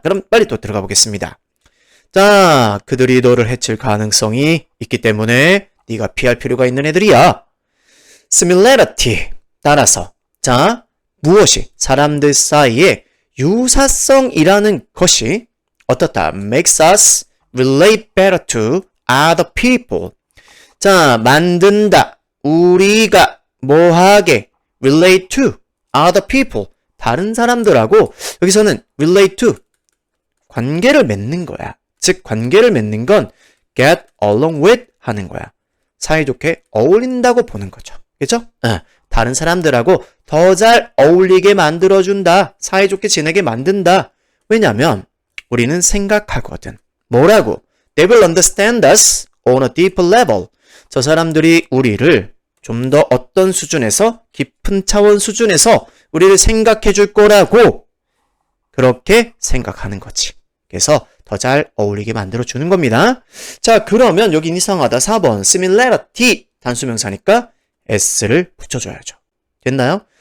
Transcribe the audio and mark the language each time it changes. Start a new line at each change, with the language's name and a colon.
Korean: 그럼 빨리 또 들어가 보겠습니다. 자, 그들이 너를 해칠 가능성이 있기 때문에 네가 피할 필요가 있는 애들이야. similarity, 따라서 자, 무엇이 사람들 사이에 유사성이라는 것이 어떻다?
English: makes us relate better to other people.
Korean: 자, 만든다. 우리가 뭐하게
English: relate to other people.
Korean: 다른 사람들하고 여기서는 relate to 관계를 맺는 거야. 즉 관계를 맺는 건 get along with 하는 거야. 사이좋게 어울린다고 보는 거죠. 그죠? 다른 사람들하고 더 잘 어울리게 만들어준다. 사이좋게 지내게 만든다. 왜냐면 우리는 생각하거든. 뭐라고?
English: They will understand us on a deeper level.
Korean: 저 사람들이 우리를 좀 더 어떤 수준에서 깊은 차원 수준에서 우리를 생각해 줄 거라고 그렇게 생각하는 거지. 그래서 더 잘 어울리게 만들어 주는 겁니다. 자, 그러면 여긴 이상하다. 4번 similarity 단수명사니까 s를 붙여줘야죠. 됐나요?